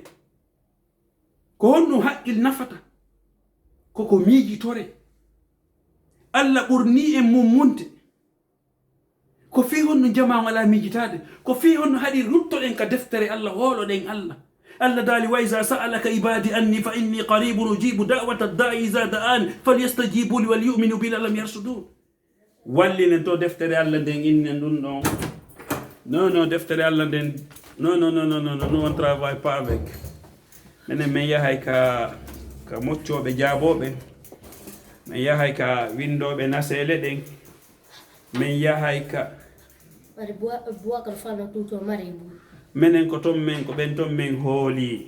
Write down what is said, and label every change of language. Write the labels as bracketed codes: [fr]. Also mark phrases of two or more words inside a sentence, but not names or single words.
[ff] Ko honɗum haqqil nafata, koko miijitore. Allah ɓurni en mummunte. Ko fi honno jama wala miijitade, ko fi honno haɗi ruttoɗen ka deftere Allah, hooloɗen Allah. [ar] Allah daali وإذا سألك عبادي عني فإني قريب أجيب دعوة الداع إذا دعان فليستجيبوا لي وليؤمنوا بي لعلهم يرشدون. [ff] Wallinen to deftere Allah nden innen ɗum ɗon. Non, deftere Allah nden non, [fr] nous on travaille pas avec. [ff] Menen men yahay ka moccoɓe jaaboɓe, men yahay ka windoɓe nasele ɗen, men yahay ka menen ko ton men ko ɓen ton men hooli.